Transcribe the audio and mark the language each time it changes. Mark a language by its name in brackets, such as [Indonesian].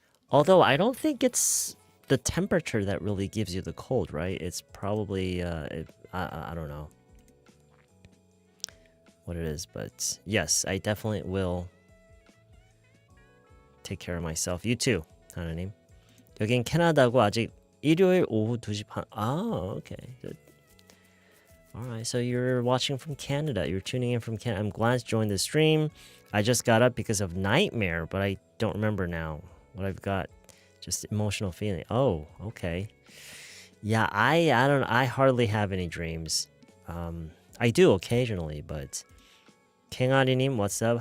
[English] Although I don't think it's the temperature that really gives you the cold, right? It's probably, I don't know what it is, but yes, I definitely will take care of myself. You too, 하나님. [Korean] 여긴 캐나다고 아직 일요일 오후 2시 반. [English] Okay. Good. Alright, so you're watching from Canada. You're tuning in from Canada. I'm glad to join the stream. I just got up because of nightmare, but I don't remember now what I've got. Just emotional feeling. Oh, okay. Yeah, I don't. I hardly have any dreams. I do occasionally, but 캥아리님, what's up?